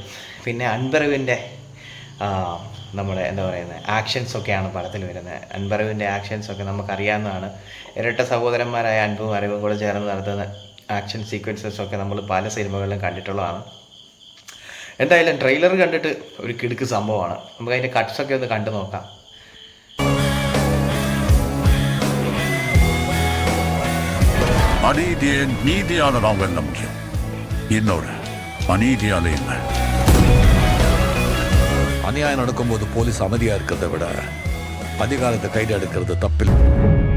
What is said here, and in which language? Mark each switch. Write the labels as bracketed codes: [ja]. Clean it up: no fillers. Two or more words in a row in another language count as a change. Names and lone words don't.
[ml] പിന്നെ അൻപറിവിൻ്റെ നമ്മുടെ എന്താ പറയുന്നത് ആക്ഷൻസൊക്കെയാണ് പടത്തിൽ വരുന്നത്. അൻപറിവിൻ്റെ ആക്ഷൻസൊക്കെ നമുക്കറിയാവുന്നതാണ്. ഇരട്ട സഹോദരന്മാരായ അൻപും അറിവും കൂടെ ചേർന്ന് നടത്തുന്ന [en] action sequences [ml] നമ്മൾ പല സിനിമകളിലും കണ്ടിട്ടുള്ളതാണ്. എന്തായാലും ട്രെയിലർ കണ്ടിട്ട് ഒരു കിടുക്ക് സംഭവമാണ്. നമുക്ക് അതിൻ്റെ കട്ട്സൊക്കെ ഒന്ന് കണ്ടു നോക്കാം. [ta] அநீதியை நீதியான நாம் வெல்ல முடியும். இன்னொரு அநீதியால இல்லை. அநியாயம் நடக்கும்போது போலீஸ் அமைதியாக இருக்கிறத விட அதிகாரத்தை கையில் எடுக்கிறது தப்பில்லை.